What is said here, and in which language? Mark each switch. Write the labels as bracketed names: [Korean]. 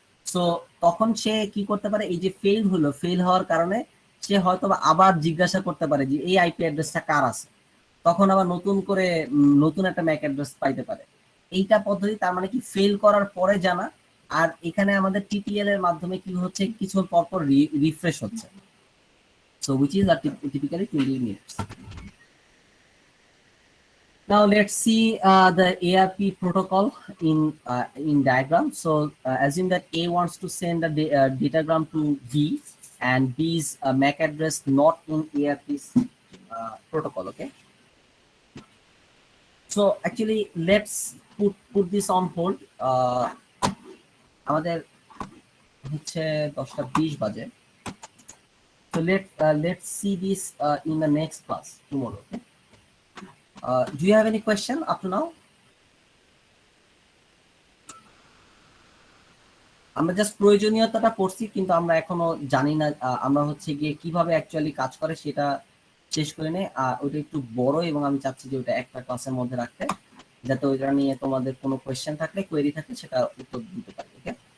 [Bangla] So তখন সে কি করতে পারে, এই যে ফেল হলো, ফেল হওয়ার কারণে সে হয়তো আবার জিজ্ঞাসা করতে পারে যে এই আইপি অ্যাড্রেসটা কার আছে। তখন আবার নতুন করে নতুন একটা ম্যাক অ্যাড্রেস পাইতে পারে। এইটা পদ্ধতি, তার মানে কি ফেল করার পরে জানা। আর এখানে আমাদের টিটিএল এর মাধ্যমে কি হচ্ছে, কিছু পরপর রিফ্রেশ হচ্ছে। [English] So which is typically 20 minutes. Now let's see the ARP protocol in diagram. So assume that A wants to send a datagram to B, and B is a MAC address not in ARP's protocol. Okay. So actually let's put this on hold. [Bangla] আমাদের হচ্ছে 10:20 বাজে। [English] So let's see this in the next class tomorrow. Okay. Do you have any question up to now? [Bangla] আমরা just প্রয়োজনীয়তাটা পড়ছি, কিন্তু আমরা এখনো জানি না আমরা হচ্ছে গিয়ে কিভাবে অ্যাকচুয়ালি কাজ করে সেটা শেষ করে নেই। ওটা একটু বড়, এবং আমি চাচ্ছি যে ওটা একটা ক্লাসের মধ্যে রাখতে, যাতে ওইটা নিয়ে তোমাদের কোনো কোয়েশ্চেন থাকলে, কোয়েরি থাকলে সেটা উত্তর দিতে পারি। ওকে।